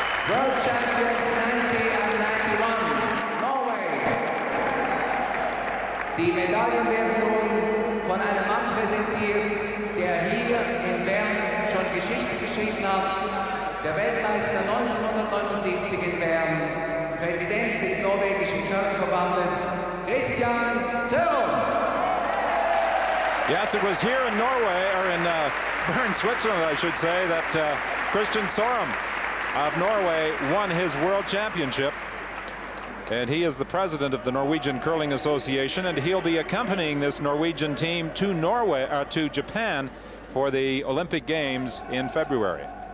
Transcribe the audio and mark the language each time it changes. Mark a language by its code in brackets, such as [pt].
[en] World Champions 90 and 91, Norway. [de] Die Medaillen werden nun von einem Mann präsentiert, der hier in Bern schon Geschichte geschrieben hat. Der Weltmeister 1979 in Bern, Präsident des norwegischen Curling-Verbandes, Christian Sorum. [en] Yes, it was here in Norway, or in Bern, Switzerland, I should say, that Christian Sorum of Norway won his world championship. And he is the president of the Norwegian Curling Association, and he'll be accompanying this Norwegian team to to Japan for the Olympic Games in February.